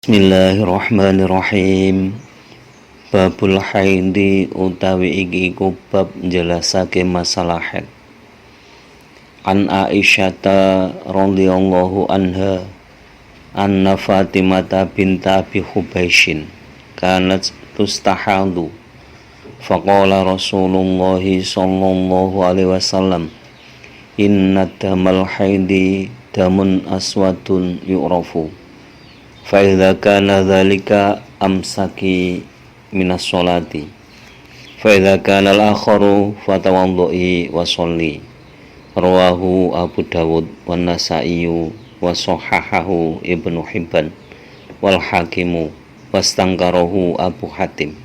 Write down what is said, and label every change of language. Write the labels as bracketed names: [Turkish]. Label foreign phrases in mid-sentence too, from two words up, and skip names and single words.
[Javanese] Bismillahirrahmanirrahim. [Arabic] باب الحيض [Javanese] utawi iki iku bab njelasake masalah haid. [Arabic] عن عائشة رضي الله عنها أن فاطمة بنت أبي حبيش كانت تستحاض فقال رسول الله صلى الله عليه وسلم إن دم الحيض دم أسود يعرف فإذا كان ذلك أمسكي من الصلاة فإذا كان الآخر فتوضئي وصلي رواه أبو داود والنسائي وصححه ابن حبان والحاكم واستنكره أبو حاتم